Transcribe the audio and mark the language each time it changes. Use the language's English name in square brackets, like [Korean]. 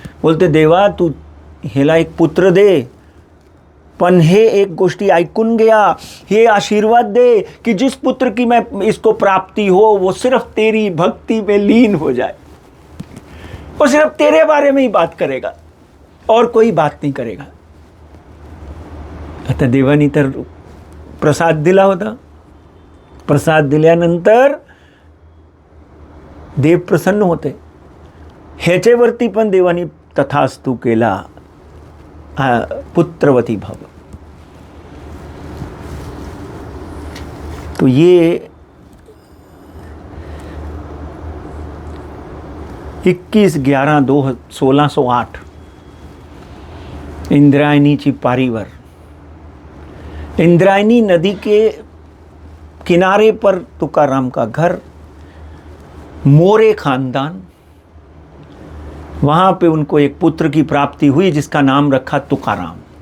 [Hindi] बोलते, [Marathi] देवा तू हेला एक पुत्र दे, पण हे एक गोष्टी ऐकून गया, हे आशीर्वाद दे [Hindi] कि जिस पुत्र की मैं इसको प्राप्ति हो वो सिर्फ तेरी भक्ति में लीन हो जाए, वो सिर्फ तेरे बारे में ही बात करेगा और कोई बात नहीं करेगा. [Marathi] आता देवानी तर प्रसाद दिला होता. प्रसाद दिल्यानंतर देव प्रसन्न होते. ह्याच्यावरती पण देवानी तथास्तु केला, पुत्रवती भव. [Hindi] तो ये 21/11/1608 [Marathi] इंद्रायणीची पारीवर, [Hindi] इंद्रायणी नदी के किनारे पर तुकाराम का घर, मोरे खानदान, वहाँ पे उनको एक पुत्र की प्राप्ति हुई जिसका नाम रखा तुकाराम.